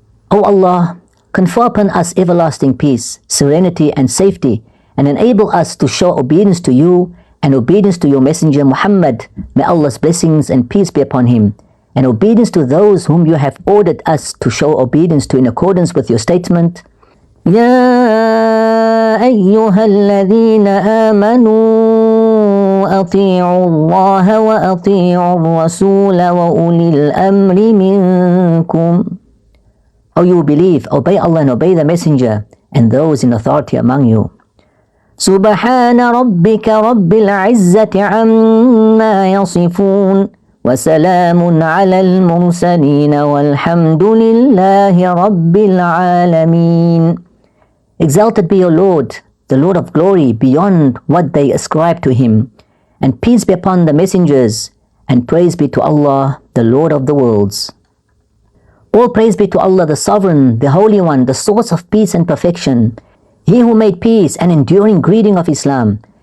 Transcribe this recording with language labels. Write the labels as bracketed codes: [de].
[en] O Allah, confer upon us everlasting peace, serenity and safety, and enable us to show obedience to you and obedience to your Messenger Muhammad, may Allah's blessings and peace be upon him, and obedience to those whom you have ordered us to show obedience to in accordance with your statement, [ar] يا أيها الذين آمنوا أطيعوا الله وأطيعوا الرسول وأولي الأمر منكم. [en] O you believe, obey Allah and obey the Messenger and those in authority among you. [ar] سبحان ربك رب العزة عما يصفون وسلام على المرسلين والحمد لله رب العالمين. [en] Exalted be your Lord, the Lord of glory, beyond what they ascribe to Him, and peace be upon the messengers, and praise be to Allah, the Lord of the worlds. All praise be to Allah, the Sovereign, the Holy One, the source of peace and perfection, He who made peace and enduring greeting of Islam,